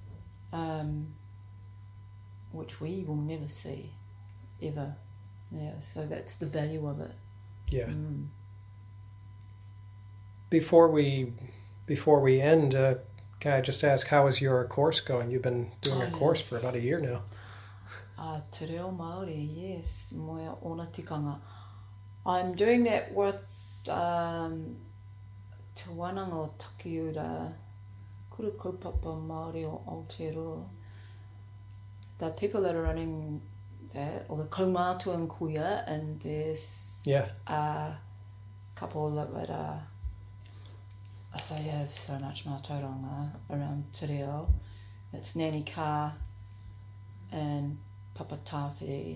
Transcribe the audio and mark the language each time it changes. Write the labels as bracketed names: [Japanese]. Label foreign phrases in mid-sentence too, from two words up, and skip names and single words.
[English] Which we will never see, ever. Yeah, so that's the value of it. Yeah. Before we end, can I just ask, how is your course going? You've been doing a course for about a year now. [Māori] Te reo Māori, yes, moia ona tikanga. [English] I'm doing that with Te Wānanga o Takiura, Kura Kaupapa Māori o Aotearoa. The people that are running that, or the kaumātua and kuia, and there's a couple that are, they have so much Mātauranga around [Māori] te reo. [English] It's Nanny Ka and Papa Tāwhiri.